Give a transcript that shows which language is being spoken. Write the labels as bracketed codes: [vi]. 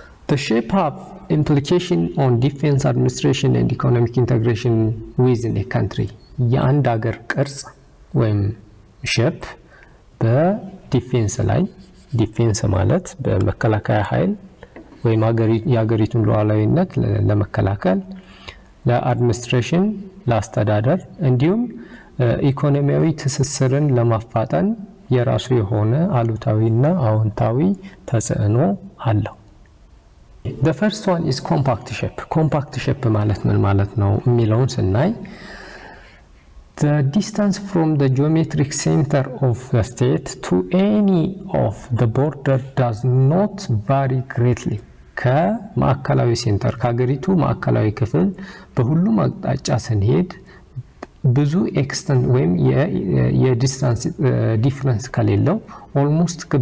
[en] The shape have implication on defense administration and economic integration within a country [am] የአንድ ሀገር ቅርጽ ወይም ሼፕ በዲፌንስ ላይ ዲፌንስ ማለት በመከላከያ ኃይል ወይም የሀገሪቱን ሉዓላዊነት ለመከላከል ለአድሚኒስትሬሽን ለአስተዳደር እንዲሁም ኢኮኖሚያዊ ትስስርን ለማፋጠን የራሱ የሆነ አሉታዊና አዎንታዊ ተጽዕኖ አለው። [en] The first one is compact shape. Compact shape [am] ማለት ምን ማለት ነው የሚለውን ስናይ [en] the distance from the geometric center of the state to any of the border does not vary greatly. [am] ከማዕከላዊ ሴንተር ከሀገሪቱ ማዕከላዊ ክፍል በሁሉም አቅጣጫ ስንሄድ ብዙ ኤክስተንት ወይም የዲስታንስ ዲፈረንስ ከሌለው ኦልሞስት